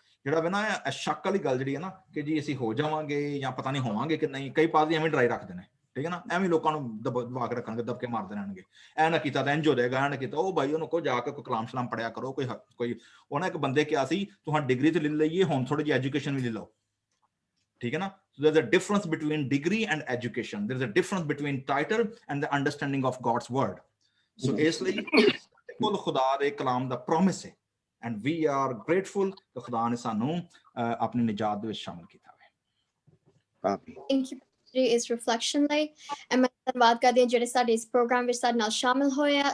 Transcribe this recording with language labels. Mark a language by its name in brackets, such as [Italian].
[Punjabi] ਜਿਹੜਾ ਵੇ ਨਾ ਸ਼ੱਕ ਵਾਲੀ ਗੱਲ ਜਿਹੜੀ ਹੈ ਨਾ, ਕਿ ਜੀ ਅਸੀਂ ਹੋ ਜਾਵਾਂਗੇ ਜਾਂ ਪਤਾ ਨਹੀਂ ਹੋਵਾਂਗੇ ਕਿ ਨਹੀਂ, ਕਈ ਪਾਸੇ ਐਵੇਂ ਡਰਾਈ ਰੱਖਦੇ ਨੇ, ਠੀਕ ਹੈ ਨਾ। ਐਵੇਂ ਲੋਕਾਂ ਨੂੰ ਦਬਾ ਕੇ ਰੱਖਣਗੇ, ਦਬਕੇ ਮਾਰਦੇ ਰਹਿਣਗੇ। ਐ ਨਾ ਕੀਤਾ ਤਾਂ ਇੰਜ ਹੋ ਜਾਏਗਾ, ਐ ਨਾ ਕੀਤਾ ਉਹ ਭਾਈ ਉਹਨੂੰ ਕੋ ਜਾ ਕੇ ਕੋਈ ਕਲਾਮ ਸ਼ਲਾਮ ਪੜਿਆ ਕਰੋ। ਕੋਈ ਉਹਨਾਂ ਇੱਕ ਬੰਦੇ ਕਿਹਾ ਸੀ ਤੁਹਾਂ ਡਿਗਰੀ ਤੇ ਲੈ ਲਈਏ, ਹੁਣ ਥੋੜੀ ਜਿਹੀ ਐਜੂਕੇਸ਼ਨ ਵੀ ਲੈ ਲਓ, ਠੀਕ ਹੈ ਨਾ। [English] So there's a difference between degree and education. There's a difference between title and the understanding of God's word. [Punjabi] So ਇਸ ਲਈ ਕੋਲ ਖੁਦਾ ਦੇ ਕਲਾਮ ਦਾ ਪ੍ਰੋਮਿਸ ਹੈ, [English] and we are grateful [Punjabi] ਕਿ ਖੁਦਾ ਨੇ ਸਾਨੂੰ ਆਪਣੀ ਨਿਜਾਤ ਦੇ ਵਿੱਚ ਸ਼ਾਮਲ ਕੀਤਾ ਹੈ। [English] Thank you [Punjabi] ਇਸ ਰਿਫਲੈਕਸ਼ਨ ਲਈ। ਐਂਡ ਮੈਂ ਧੰਨਵਾਦ ਕਰਦੇ ਹਾਂ ਜਿਹੜੇ ਸਾਡੇ ਇਸ ਪ੍ਰੋਗਰਾਮ ਵਿੱਚ ਸਾਡੇ ਨਾਲ ਸ਼ਾਮਿਲ ਹੋਏ ਆ।